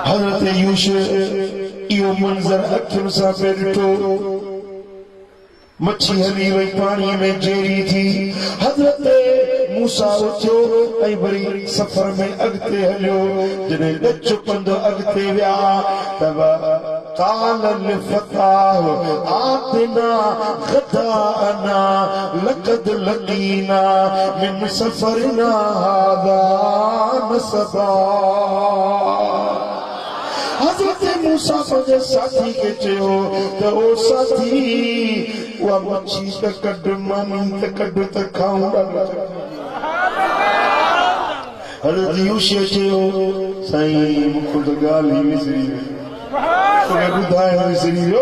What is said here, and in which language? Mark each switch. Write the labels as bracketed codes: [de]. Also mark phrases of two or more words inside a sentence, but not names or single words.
[sd] हजरत यूसुफ इहो मंजर अखियुनि सां पे ॾिठो, मच्छी हली वई पाणी में जेरी थी। हजरत मूसा उथियो ऐं वरी सफ़र में अॻिते हलियो। जॾहिं ॾच पंधु अॻिते विया त [ar] قال لفتاه آتنا غداءنا لقد لقينا من سفرنا هذا نصبا। [sd] हज़रत मूसा पंहिंजे साथी खे चयो त ओ साथी उहा मच्छी त कढ, मानी त कढ त खाऊं। हज़रत यूसुफ चयो साईं मूंखे त ॻाल्हि ई विसरी वई, ॿुधाइण विसरी वियो।